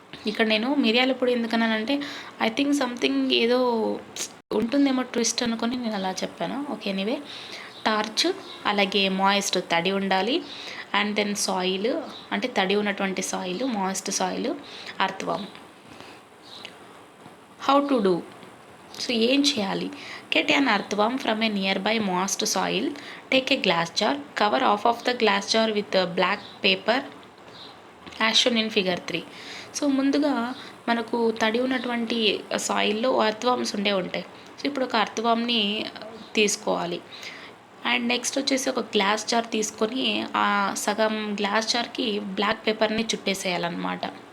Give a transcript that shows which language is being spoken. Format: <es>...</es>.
<te>ఇక్కడ నేను మిరియాల పొడి ఎందుకన్నానంటే</te> <en>I think something</en> <te>ఏదో ఉంటుందేమో ట్విస్ట్ అనుకొని నేను అలా చెప్పాను. ఓకే, ఎనీవే టార్చ్, అలాగే మాయిస్ట్ తడి ఉండాలి, అండ్ దెన్ సాయిల్ అంటే తడి ఉన్నటువంటి soil, moist soil, అర్త్వార్మ్.</te> <en>How to do?</en> <te>So ఏం చేయాలి,</te> <en>get an earthworm from a nearby moist soil, take a glass jar, cover half of the glass jar with black paper as shown in figure 3.</en> <te>So ముందుగా మనకు తడి ఉన్నటువంటి సాయిల్లో అర్త్వార్మ్స్ ఉంటాయి. So ఇప్పుడు ఒక అర్త్వార్మ్ని తీసుకోవాలి, అండ్ నెక్స్ట్ వచ్చేసి ఒక గ్లాస్ జార్ తీసుకొని ఆ సగం గ్లాస్ జార్కి బ్లాక్ పేపర్ని చుట్టేసేయాలన్నమాట.</te>